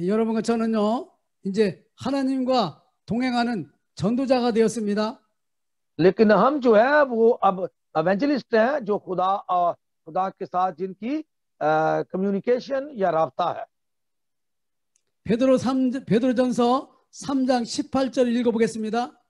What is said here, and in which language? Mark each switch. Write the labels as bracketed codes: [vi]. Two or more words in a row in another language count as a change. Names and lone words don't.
[ko] 여러분과 저는요 이제 하나님과 동행하는 전도자가 되었습니다. [ur] لیکن ہم جو ہے وہ اب ایونجلسٹ ہیں، جو خدا کے ساتھ جن کی کمیونیکیشن یا رابطہ ہے. [ko] 베드로전서 3장 18절 읽어보겠습니다.